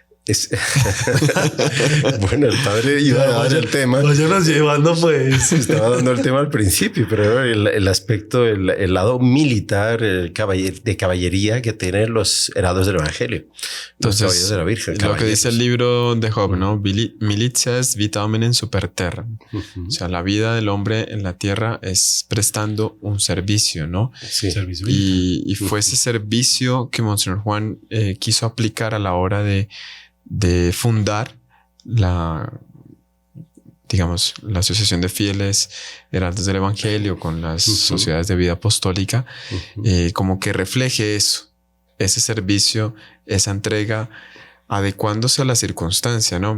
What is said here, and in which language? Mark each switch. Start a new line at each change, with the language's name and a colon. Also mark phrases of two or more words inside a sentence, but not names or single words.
Spanish: Bueno, el padre iba a dar el tema. Váyanos llevando, pues. Estaba dando el tema al principio, pero el aspecto, el lado militar, de caballería que tienen los heraldos del Evangelio. Los caballeros de la Virgen. Lo que dice el libro de Job, ¿no?
Latin: Militia est vita hominem super terra.
Spanish: O sea, la vida del hombre en la tierra es prestando un servicio, ¿no? Sí. Servicio Y fue ese servicio que Monseñor Juan quiso aplicar a la hora de fundar la Asociación de Fieles Heraldos del Evangelio con las sociedades de vida apostólica, como que refleje eso, ese servicio, esa entrega, adecuándose a la circunstancia, ¿no?